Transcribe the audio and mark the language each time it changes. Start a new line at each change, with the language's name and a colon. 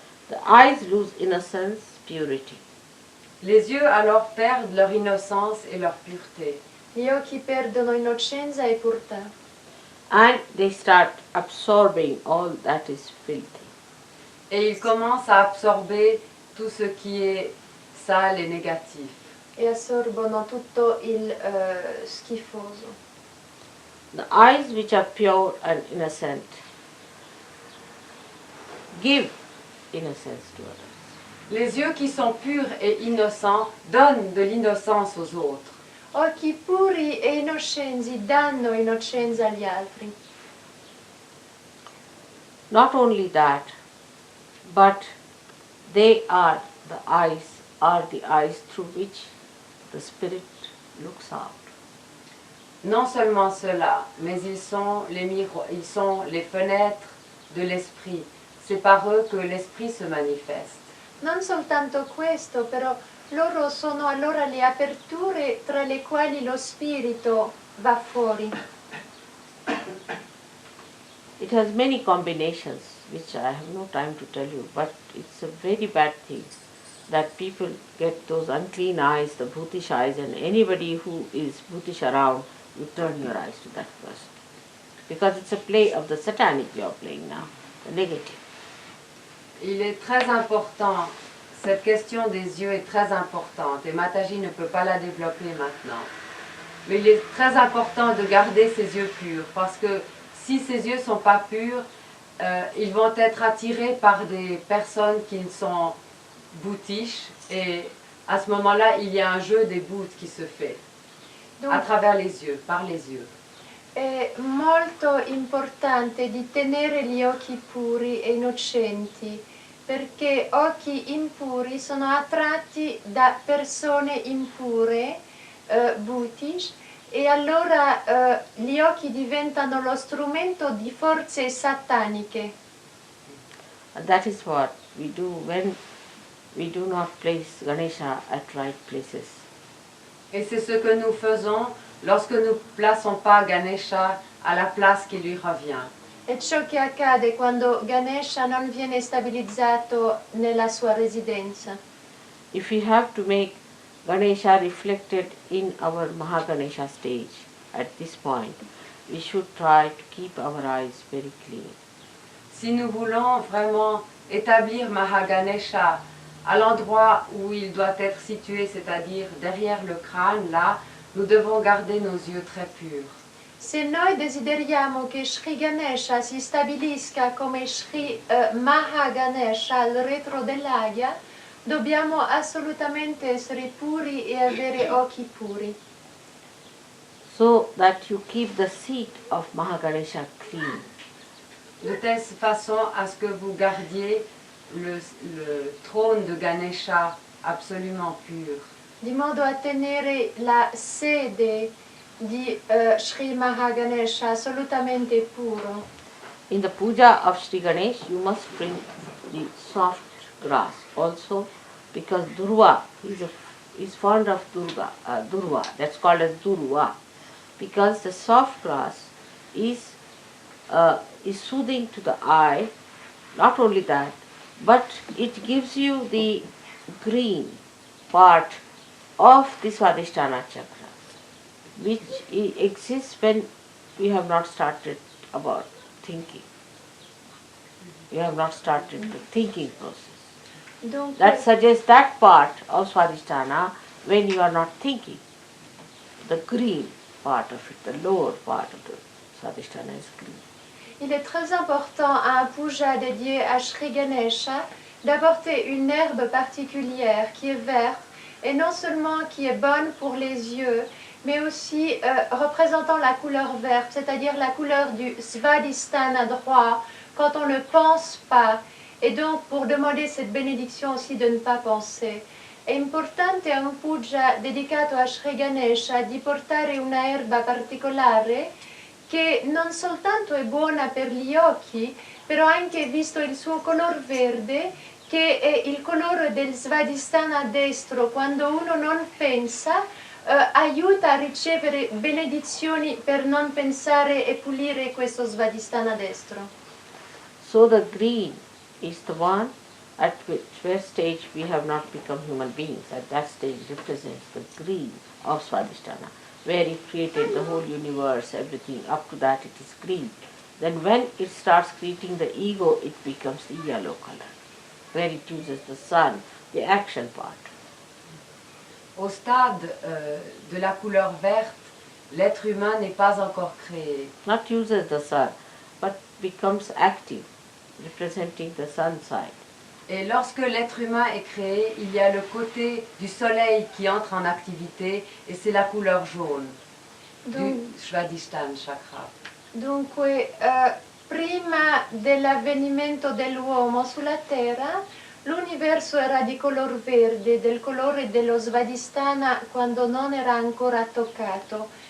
English: The eyes lose innocence, purity.
French: Les yeux alors perdent leur innocence et leur pureté.
Italian: Gli occhi perdono innocenza e purità.
English: And they start absorbing all that is filthy.
French: Et ils commencent à absorber tout ce qui est sale et négatif.
Italian: E assorbono tutto il schifoso.
English: The eyes which are pure and innocent give innocence to others.
French: Les yeux qui sont purs et innocents donnent de l'innocence aux autres.
Italian: Occhi puri e innocenti danno innocenza agli altri.
English: Not only that, but they are the eyes through which the spirit looks out.
French: Non seulement cela, mais ils sont les fenêtres de l'esprit. C'est par eux que l'esprit se manifeste.
Italian: Non soltanto questo, però loro sono allora le aperture tra le quali lo spirito va fuori.
English: It has many combinations which I have no time to tell you, but it's a very bad thing that people get those unclean eyes, the bhutish eyes, and anybody who is bhutish around, you turn your eyes to that person. Because it's a play of the satanic you are playing now, the negative.
French: Il est très important, cette question des yeux est très importante et Mataji ne peut pas la développer maintenant. Mais il est très important de garder ses yeux purs parce que si ses yeux ne sont pas purs, ils vont être attirés par des personnes qui sont bhutish et à ce moment-là, il y a un jeu des bhutes qui se fait à travers les yeux, par les yeux.
Italian: È molto importante di tenere gli occhi puri e innocenti, perché occhi impuri sono attratti da persone impure, bhutish, e allora gli occhi diventano lo strumento di forze sataniche.
English: And that is what we do when we do not place Ganesha at right places.
French: Et c'est ce que nous faisons lorsque nous ne plaçons pas Ganesha à la place qui lui revient.
Italian: È ciò che accade quando Ganesha non viene stabilizzato nella sua residenza.
English: If we have to make Ganesha reflected in our Mahaganesha stage at this point, we should try to keep our eyes very clean.
French: Si nous voulons vraiment établir Mahaganesha à l'endroit où il doit être situé, c'est-à-dire derrière le crâne, là, nous devons garder nos yeux très purs.
Italian: Se noi desideriamo che Sri Ganesha si stabilisca come Sri Mahaganesha al retro dell'Agya, dobbiamo assolutamente essere puri e avere occhi puri.
English: So that you keep the seat of Mahaganesha clean.
French: De telle façon à ce que vous gardiez le trône de Ganesha absolument pur.
Italian: Di modo a tenere la sede di Sri Mahaganesha assolutamente puro.
English: In the puja of Sri Ganesh, you must bring the soft grass also, because Durva is fond of Durva. That's called as Durva, because the soft grass is soothing to the eye. Not only that, but it gives you the green part of the Swadhisthana chakra. which exists when we have not started about thinking. We have not started the thinking process.
French: Donc,
English: That suggests that part of Swadhisthana when you are not thinking. The green part of it, the lower part of the Swadhisthana is green.
French: il est très important à un puja dédié à Shri Ganesha d'apporter une herbe particulière qui est verte et non seulement qui est bonne pour les yeux, mais aussi représentant la couleur verte, c'est-à-dire la couleur du Svadhisthana droit, quand on ne pense pas, et donc pour demander cette bénédiction aussi de ne pas penser.
Italian: È importante a un puja dedicato a Shri Ganesha di portare una erba particolare che non soltanto è buona per gli occhi, però anche visto il suo color verde, che è il colore del Svadhisthana destro, quando uno non pensa, aiuta a ricevere benedizioni per non pensare e pulire questo Svadhisthana destro.
English: So the green is the one at which stage we have not become human beings. At that stage represents the green of Swadhisthana, where it created the whole universe, everything. Up to that it is green. Then when it starts creating the ego, it becomes the yellow color, where it uses the sun, the action part.
French: Au stade de la couleur verte, l'être humain n'est pas encore créé.
English: Not uses the sun, but becomes active, representing the sun side.
French: Et lorsque l'être humain est créé, il y a le côté du soleil qui entre en activité et c'est la couleur jaune Donc, du Svadhisthana chakra.
Italian: Dunque, prima dell'avvenimento dell'uomo sulla Terra, l'universo era di color verde, del colore dello Svadhisthana quando non era ancora toccato.